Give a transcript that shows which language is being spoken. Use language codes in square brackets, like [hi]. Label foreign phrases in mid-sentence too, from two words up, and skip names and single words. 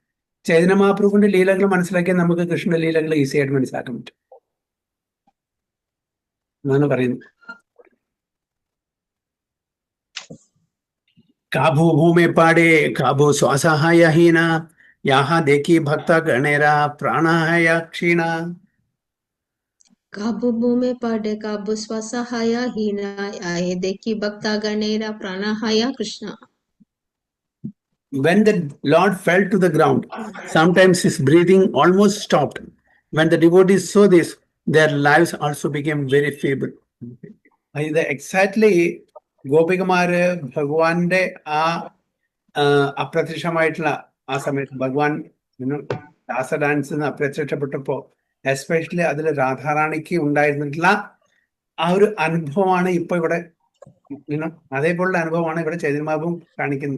[ml] ചൈതന്യ മഹാപ്രഭുവിന്റെ ലീലകൾ മനസ്സിലാക്കിയാൽ നമുക്ക് കൃഷ്ണന്റെ ലീലകൾ ഈസി ആയിട്ട് മനസ്സിലാക്കാൻ പറ്റും എന്നാണ് പറയുന്നത്. [bn] কভু ভূমে পড়ে কভু শ্বাস হয় হীন যাহা দেখি ভক্ত গণের প্রাণ হয় ক্ষীণ. কভু ভূমে পড়ে কভু শ্বাস হয় হীন যাহা দেখি ভক্ত গণের প্রাণ হয় কৃষ্ণ. [en] When the Lord fell to the ground, sometimes his breathing almost stopped. When the devotees saw this, their lives also became very feeble. [ml] ഇത് എക്സാക്ട്ലി ഗോപികമാര് ഭഗവാന്റെ ആ അപ്രത്യക്ഷമായിട്ടുള്ള ആ സമയത്ത് ഭഗവാൻ രാസ ഡാൻസിൽ അപ്രത്യക്ഷപ്പെട്ടപ്പോ എസ്പെഷ്യലി അതിൽ രാധാറാണിക്ക് ഉണ്ടായിരുന്നിട്ടുള്ള ആ ഒരു അനുഭവമാണ് ഇപ്പൊ ഇവിടെ അതേപോലുള്ള അനുഭവമാണ് ഇവിടെ ചൈതന്യമാവും കാണിക്കുന്നത്.